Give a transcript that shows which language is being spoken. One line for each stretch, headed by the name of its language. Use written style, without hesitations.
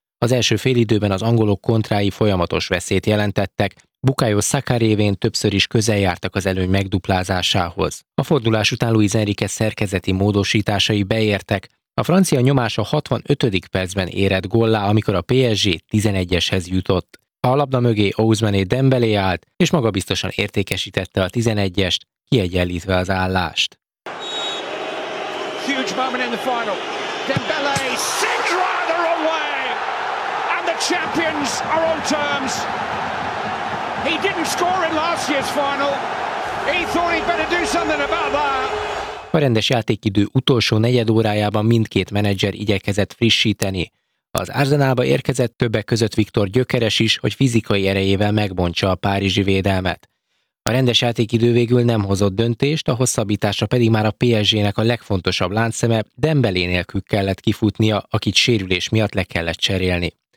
Hungarian: Az első félidőben az angolok kontrái folyamatos veszélyt jelentettek, Bukayo Saka révén többször is közel jártak az előny megduplázásához. A fordulás után Luis Enrique szerkezeti módosításai beértek, A francia nyomás a 65. percben érett góllá, amikor a PSG 11-eshez jutott. A labda mögé Ousmane Dembélé állt, és maga biztosan értékesítette a 11-est, kiegyenlítve az állást.
English: Huge moment in the final. Dembélé sends rather away, and the champions are on terms. He didn't score in last year's final. He thought he'd better do something about that.
Hungarian: A rendes játékidő utolsó negyed órájában mindkét menedzser igyekezett frissíteni. Az Arsenalba érkezett többek között Viktor Gyökeres is, hogy fizikai erejével megbontsa a párizsi védelmet. A rendes játékidő végül nem hozott döntést, a hosszabbításra pedig már a PSG-nek a legfontosabb láncszeme Dembélé nélkül kellett kifutnia, akit sérülés miatt le kellett cserélni.